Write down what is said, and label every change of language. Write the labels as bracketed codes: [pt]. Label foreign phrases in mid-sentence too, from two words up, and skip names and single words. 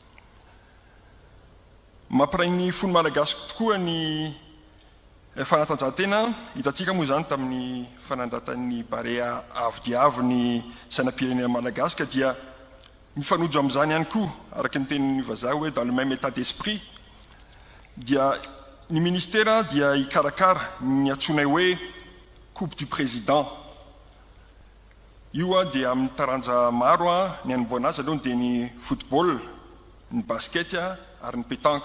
[mg] Mampiray ny fony malagasy tokoa ny fanatanjahantena, hitantsika moa zany tamin'ny fanandratan'ny barea avo dia avo ny sainam-pirenena malagasy ka dia mifanojo amin'izany ihany koa araka ny tenin'ny vazaha hoe [fr] dans le même état d'esprit [mg] dia ny ministera dia ikarakara ny atsonay hoe [fr] coupe du président. [mg] Io dia amin'ny taranja maro ny anomboana azy aloha dia ny football, ny basket ary ny pétanque.